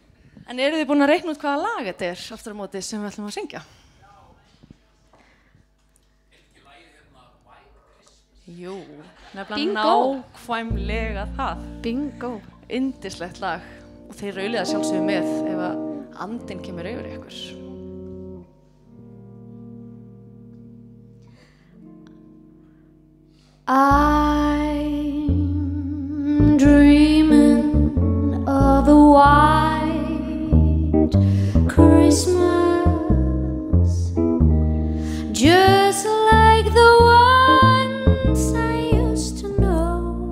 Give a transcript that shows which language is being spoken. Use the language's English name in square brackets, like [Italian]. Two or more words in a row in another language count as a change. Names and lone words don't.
[Icelandic] En eru þið búin að reikna út hvaða lag þetta er aftur á móti sem við ætlum að syngja? Jú, nefnilega nákvæmlega það. Bingo. Yndislegt lag og þeir raulið að sjálfsögðu með ef að andinn kemur yfir ykkur. [English] I'm dreaming of a white Christmas, just like the ones I used to know,